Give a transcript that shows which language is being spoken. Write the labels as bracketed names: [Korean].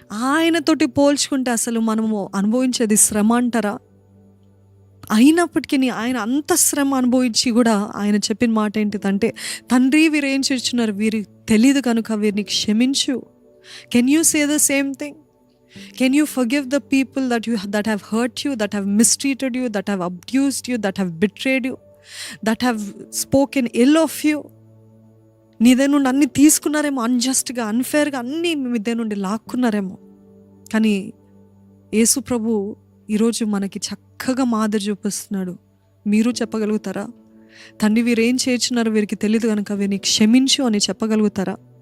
[Telugu] ఆయనతోటి పోల్చుకుంటే అసలు మనము అనుభవించేది శ్రమ అంటారా? అయినప్పటికీ ఆయన అంత శ్రమ అనుభవించి కూడా ఆయన చెప్పిన మాట ఏంటిదంటే, తండ్రి వీరు ఏం చేస్తున్నారు, వీరికి తెలియదు కనుక వీరిని క్షమించు. [English] Can you say the same thing? Can you forgive the people that have hurt you, that have mistreated you, that have abused you, that have betrayed you, that have spoken ill of you? [Telugu] నీదే నుండి అన్ని తీసుకున్నారేమో, అన్జస్ట్గా, అన్ఫేర్గా అన్నీ మీదే నుండి లాక్కున్నారేమో. కానీ యేసు ప్రభు ఈరోజు మనకి చక్కగా మాదిరి చూపిస్తున్నాడు. మీరు చెప్పగలుగుతారా? తండ్రి వీరు ఏం చేస్తున్నారు, వీరికి తెలియదు కనుక వీరిని క్షమించు అని చెప్పగలుగుతారా?